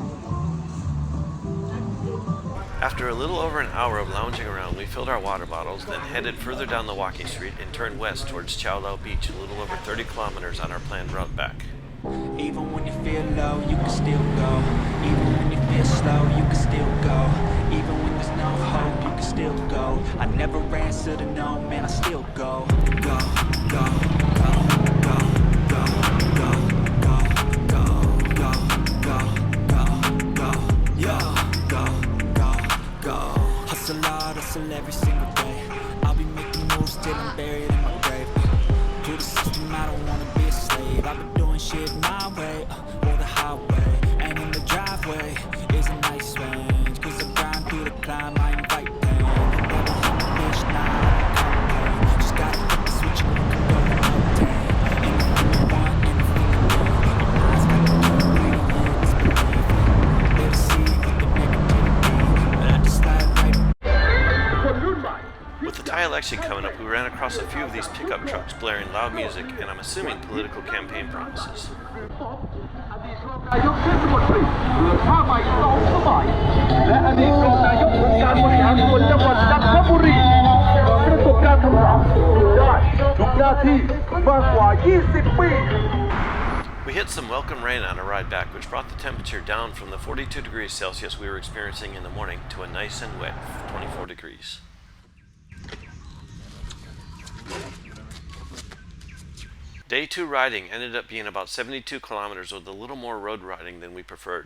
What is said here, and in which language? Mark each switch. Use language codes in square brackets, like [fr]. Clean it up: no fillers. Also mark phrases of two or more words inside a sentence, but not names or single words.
[en] After a little over an hour of lounging around, we filled our water bottles, then headed further down the walking street and turned west towards Chao Lao Beach, a little over 30 kilometers on our planned route back. Even when you feel low, you can still go. Even when you feel slow, you can still go. Even when there's no hope, you can still go. I never answer to no, man, I still go. Go, go, go, go, go, go, go, go, go, go, go, go, yo, go, go, go. Hustle hard, hustle every single day. I'll be making moves till I'm buried in my grave. To the system, I don't wanna be a slave. I've been doing shit my way, or the highway. And in the driveway is a nice range. Cause I grind through the climb, I invite pain. Never hit the bitch, nah, I don't complain. Just gotta hit the switch and you can go and obtain. Anything you want, anything you need. Your eyes got the turn right on it, it's belief. They deceive with the negativity, but I just slide right. With the Thai election coming up, we ran across a few of these pickup trucks blaring loud music and I'm assuming political campaign promises. [th] นายกเทศมนตรีเรือท่าใหม่2 สมัยและอดีตรองนายกองค์การบริหารส่วนจังหวัดจันทบุรีประสบการณ์ทำงานได้ทุกหน้าที่มากกว่า 20 ปี [en] We hit some welcome rain on our ride back, which brought the temperature down from the 42 degrees Celsius we were experiencing in the morning to a nice and wet 24 degrees. Day 2 riding ended up being about 72 kilometers with a little more road riding than we preferred.